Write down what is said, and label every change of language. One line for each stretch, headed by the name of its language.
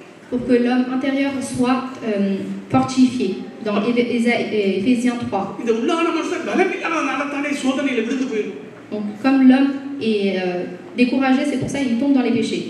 French: Pour que l'homme intérieur soit fortifié. Dans Éphésiens 3.
Tamil: இந்த உள்ளான மனுஷன் பலவீனனால தானே சோதனையில விழுந்து போயிடும்.
French: Donc comme l'homme est découragé, c'est pour ça qu'il tombe dans les péchés.